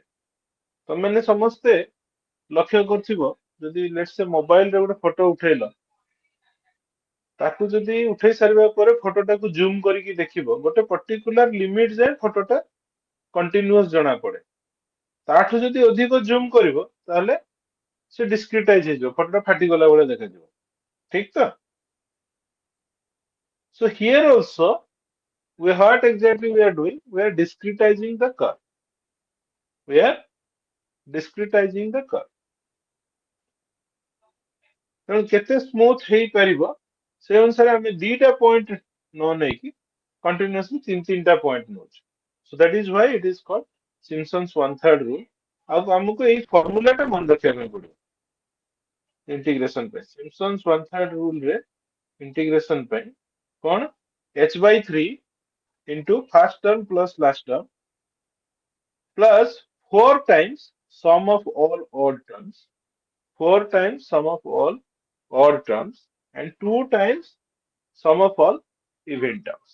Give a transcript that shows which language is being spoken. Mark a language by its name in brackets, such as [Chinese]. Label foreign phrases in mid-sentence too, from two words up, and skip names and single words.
[Odia] ତମେମାନେ ସମସ୍ତେ ଲକ୍ଷ୍ୟ କରିଥିବ, ଯଦି [English] let's say [Odia] ମୋବାଇଲରେ ଗୋଟେ ଫଟୋ ଉଠେଇଲ, ତାକୁ ଯଦି ଉଠେଇ ସାରିବା ପରେ ଫଟୋଟାକୁ ଜୁମ କରିକି ଦେଖିବ, ଗୋଟେ [English] particular limit [Odia] ଯାଏ ଫଟୋଟା କଣ୍ଟିନ୍ୟୁଅସ ଜଣା ପଡେ। ତାଠୁ ଯଦି ଅଧିକ ଜୁମ କରିବ ତାହେଲେ ସେ ଡିସ୍କ୍ରିଟାଇଜ ହେଇଯିବ, ଫଟୋଟା ଫାଟିଗଲା ଭଳିଆ ଦେଖାଯିବ। ଠିକ ତ? [English] So here also, what exactly we are doing? We are discretizing the curve. We are discretizing the curve. [Odia] ତେଣୁ କେତେ ସ୍ମୁଥ ହେଇପାରିବ ସେ ଅନୁସାରେ ଆମେ ଦିଟା ପଏଣ୍ଟ ନ ନେଇକି କଣ୍ଟିନ୍ୟୁଅସଲି ତିନିଟା ପଏଣ୍ଟ ନଉଛୁ। [English] So that is why it is called Simpson's one-third rule. [Odia] ଆଉ ଆମକୁ ଏଇ ଫର୍ମୁଲାଟା ମନେ ରଖିବା ପାଇଁ ପଡିବ ଇଣ୍ଟିଗ୍ରେସନ ପାଇଁ। Simpson's one-third rule ରେ ଇଣ୍ଟିଗ୍ରେସନ ପାଇଁ କଣ, [English] h/3 into first term plus last term plus 4 times sum of all odd terms, 4 times sum of all odd terms and 2 times sum of all even terms.